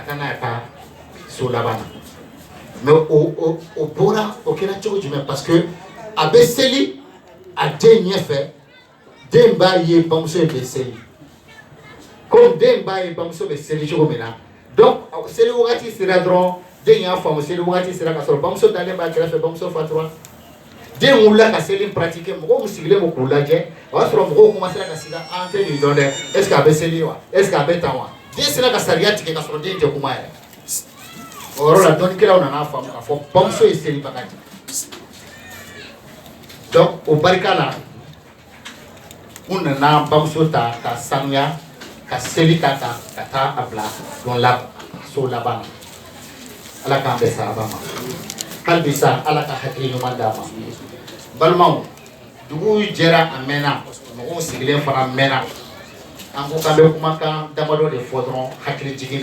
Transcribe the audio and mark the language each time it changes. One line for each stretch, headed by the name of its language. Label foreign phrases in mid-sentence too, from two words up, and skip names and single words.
Bambara: taa n'a ye ka so laban na mais o bɔra o kɛra cogo jumɛn
French: parce que
Bambara: a bɛ seli a den ɲɛfɛ den b'a ye bamuso bɛ seli comme den b'a ye bamuso bɛ seli cogo min na donc seli wagati sera dɔrɔn den y'a faamu seli wagati sera ka sɔrɔ bamuso dalen b'a kɛrɛfɛ bamuso fatura den wulila ka seli pratiquer mɔgɔw sigilen b'o k'u lajɛ o y'a sɔrɔ mɔgɔw commencera ka siga an tɛ nin dɔn dɛ
French: est ce que
Bambara: a bɛ seli wa
French: est ce que
Bambara: a bɛ tan wa den sera ka sariya tigɛ ka sɔrɔ den tɛ kuma yɛrɛ o yɔrɔ la dɔnnikɛlaw nana faamu k'a fɔ bamuso ye selibaga de donc o barika la u nana bamuso ta ka sanuya ka seli k'a kan ka taa a bila don so laban na ala k'an bɛn sababa ma hali bi sa ala ka hakili ɲuman d'a ma balimaw dugu jɛra a mɛnna mɔgɔw sigilen fana mɛnna an ko k'an bɛ kumakan damadɔ de fɔ dɔrɔn hakili jigin